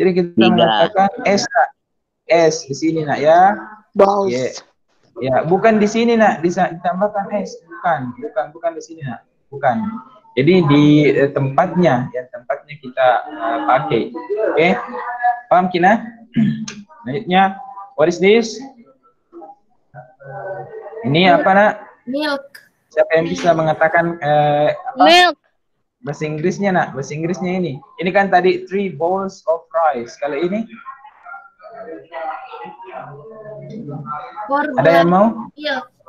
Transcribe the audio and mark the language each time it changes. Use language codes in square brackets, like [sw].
[id] Jadi kita mengatakan S, nak. S di sini, nak, ya. [en] Bowls. [id] Yeah. Ya, bukan di sini, nak. Ditambahkan S. Bukan di sini, nak. Bukan. Jadi di tempatnya, ya, tempatnya kita pakai. Oke. Paham, Kina? Selanjutnya, [en] what is this? [id] Ini apa, nak? [en] Milk. [id] Siapa yang bisa mengatakan apa? [en] Milk. [id] Bahasa Inggrisnya, nak? Bahasa Inggrisnya ini. Ini kan tadi [en] 3 bowls of rice. [id] Kalau ini? Ada yang mau? [en] Milk.